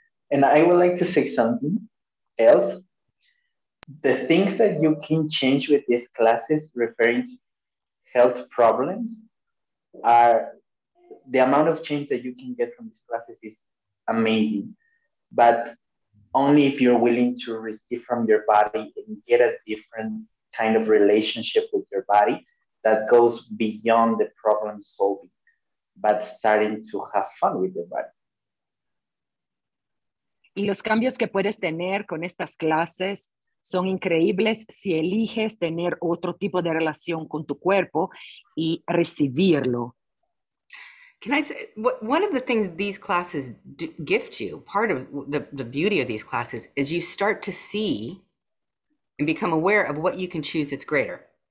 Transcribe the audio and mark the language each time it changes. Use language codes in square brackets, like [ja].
[en] And I would like to say something else. The things that you can change with these classes referring to health problems are the amount of change that you can get from these classes is amazing, but only if you're willing to receive from your body and get a different kind of relationship with your body that goes beyond the problem solving, but starting to have fun with your body. [es] Y los cambios que puedes tener con estas clases son increíbles si eliges tener otro tipo de relación con tu cuerpo y recibirlo. [en] Can I say, one of the things these classes gift you, part of the beauty of these classes is you start to see and become aware of what you can choose that's greater.